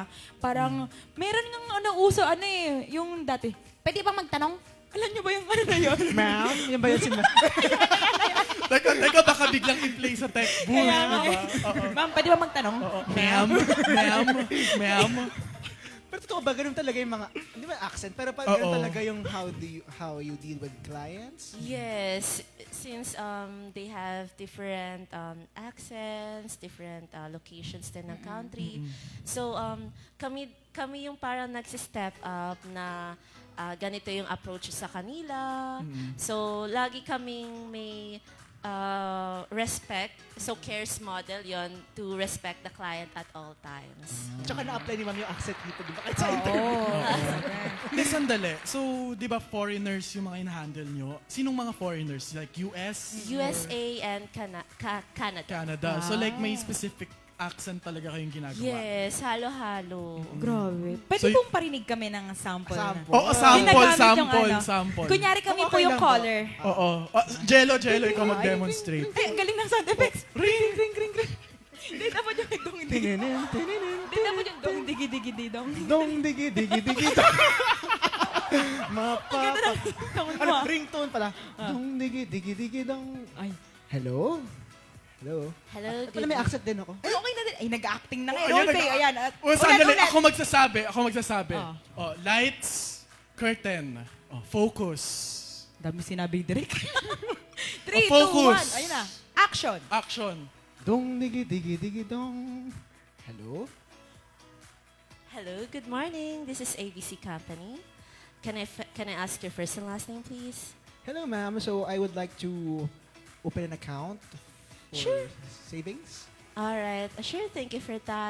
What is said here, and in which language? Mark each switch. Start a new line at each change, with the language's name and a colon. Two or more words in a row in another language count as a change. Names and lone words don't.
Filipino: Parang, meron ng uso, yung dati, pwede bang magtanong? Alam niyo ba yung na yun? Ma'am, yan ba yun si Ma'am? Teka, baka biglang i-play sa tech booth, di ba? Oo. Ma'am, pwede ba magtanong? Ma'am. Pero totoo ba, ganun talaga yung mga, hindi ba accent, pero ganun Oo. talaga yung
English: how you deal with clients? Yes, since they have different accents, different locations
Filipino: din ng
English: country.
Filipino: So kami yung parang nagsi-step up na ganito yung approach sa kanila. So lagi kaming may respect.
English: So cares model yon to respect the client at all times.
Filipino: Tsaka na-apply ni Ma'am yung accent dito, di ba? Kahit sa interview. Hindi, sandali. So, di ba foreigners yung mga in-handle nyo? Sinong mga foreigners? Like US?
English: USA and Canada.
Filipino: Canada. So like may
English: specific accent
Filipino: talaga kayong ginagawa? Yes, halo-halo. Grabe. Pwede So, pong parinig kami ng sample. Sample. Oo, Ginagamit sample. yung Kunyari kami Okay po yung lang po. caller. Oo. Jello, ikaw mag-demonstrate. Ay, ang galing ng sound effects. Ring! Hindi dapat yung dong digi. Tininin, tininin. Hindi dapat yung dong digi digi di dong. Dong, digi, digi, digi, dong. Ano, ringtone pala. Dong, digi, digi, digi, dong. Ay.
English: Hello? Hello? Hello,
Filipino: Pala may accent din ako. Ay, okay na din. Ay, nag-acting na ngayon. Ayan, Roleplay, ayan. Sandali, Ulit. ako magsasabi.
English: Oh, lights, curtain, focus.
Filipino: Dami sinabi direct. 3, 2,
English: Focus.
Filipino: 1. Ayun na. Action.
English: Action. Dong, digi, digi, digi, dong. Hello? Hello, good morning. This is ABC Company. can I ask your first and last name, please? Hello, ma'am. So I would like to open an account for Sure. savings. All right. Sure. Thank you for that.